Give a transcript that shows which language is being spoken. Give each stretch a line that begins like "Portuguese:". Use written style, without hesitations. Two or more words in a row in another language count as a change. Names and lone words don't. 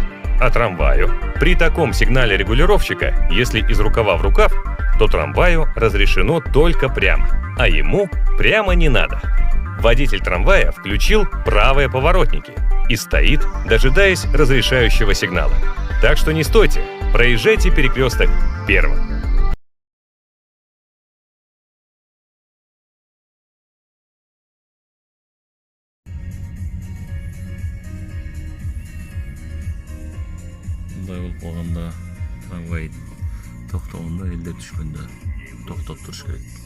Russian: А трамваю при таком сигнале регулировщика, если из рукава в рукав, то трамваю разрешено только прямо, а ему прямо не надо. Водитель трамвая включил правые поворотники и стоит, дожидаясь разрешающего сигнала. Так что не стойте, проезжайте перекресток первым.
Kyrgyz: Мындай болуп калганда трамвай токтогондо элдер түшкөндө токтоп туруш керек.